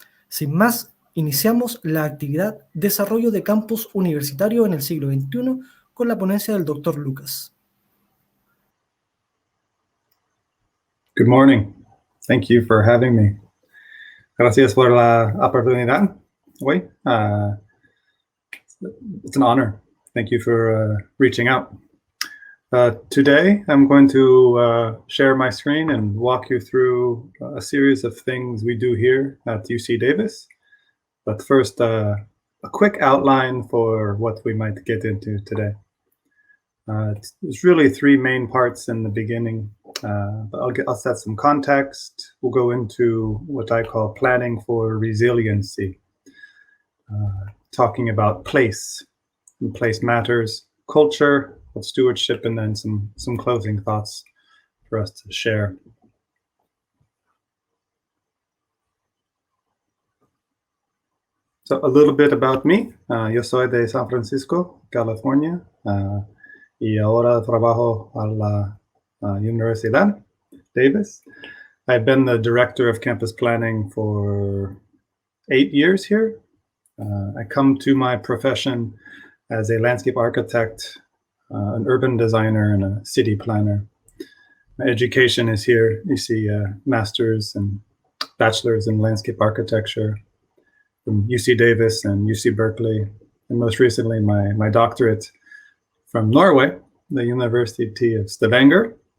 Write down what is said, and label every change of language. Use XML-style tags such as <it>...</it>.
<es>Sin más, iniciamos la actividad Desarrollo de Campus Universitario en el siglo XXI con la ponencia del Dr. Lucas.</es> <en>Good morning. Thank you for having me.</en> <es>Gracias por la oportunidad hoy.</es> <en>It's an honor. Thank you for reaching out. Today, I'm going to share my screen and walk you through a series of things we do here at UC Davis. But first, a quick outline for what we might get into today. There's really three main parts in the beginning. But I'll set some context. We'll go into what I call planning for resiliency, talking about place and place matters, culture, stewardship, and then some closing thoughts for us to share. So a little bit about me.</en> <es>Yo soy de San Francisco, California, y ahora trabajo a la Universidad Davis.</es> <en>I've been the director of campus planning for 8 years here. I come to my profession as a landscape architect, an urban designer, and a city planner. My education is here. You see master's and bachelor's in landscape architecture from UC Davis and UC Berkeley, and most recently my doctorate from Norway, the University of Stavanger.</en>